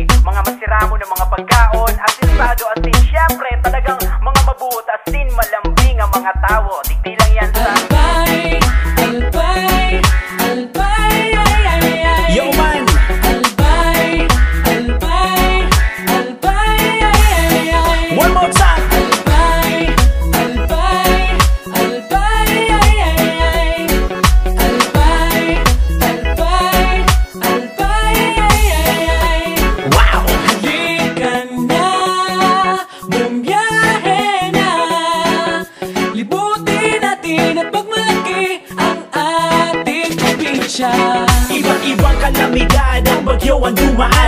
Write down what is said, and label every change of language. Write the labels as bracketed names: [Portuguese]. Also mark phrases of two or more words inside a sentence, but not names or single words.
[Bikol] Mga masiramo ng mga pagkaon, asinsado, asin. Syempre, talagang mga mabuot, asin, malambing ang mga tao. Digdi lang yan sa Albay, Albay, Albay, ay, ay, ay. [English] Yo man, [Bikol] Albay, Albay, Albay, ay, ay, ay. [English] one more time. [Bikol] Albay, Albay, Albay, ay, ay, ay. Albay, Albay, Albay, ay, ay, ay. Wow! [Filipino] Halika na, bumiyahe na. Libutin natin at pagmalaki ang ating probinsya. Iba't ibang kalamidad ang bagyo ang dumaan.